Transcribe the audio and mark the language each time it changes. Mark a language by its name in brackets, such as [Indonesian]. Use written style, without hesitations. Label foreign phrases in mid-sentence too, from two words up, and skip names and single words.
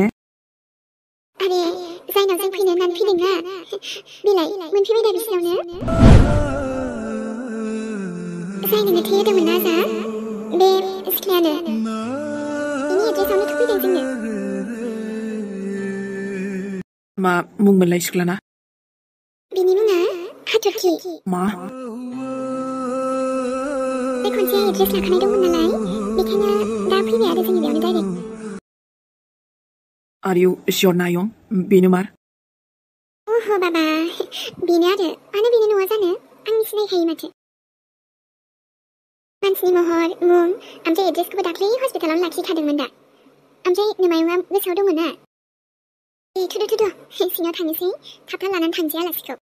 [Bodo] आरे जायनाव जों फैनो होननानै फैदोंना बिलाय मोनफैबाय दा बिसिनावनो जायनो थै होदोंमोन ना जा बे सिख्लायानो बिनि एड्रेसावनो थुफैदों जोंनो मा मुंमोनलाय सिख्लाना बिनि मुङा हाथरखि मा बे खनसे एड्रेस लाखानाय दंमोन नालाय बेखायनो दा फैबाय आरो जोंनि बेयावनो डाइरेक्ट [English] Are you sure [Bodo] ना आयं बेनो मार ओहो बाबा बेनो आरो मानो बेनो नङा जानो आं सिनायखायो माथो मानसिनि महर मुं ओमफ्राय एड्रेसखौबो दाख्लै हस्पिटालावनो लाखिखादोंमोन दा ओमफ्राय नोमायुङा गोसोआव दंमोन ना दे थुदो सिङाव थांनोसै थाबथा लानानै थांसै आलासिखौ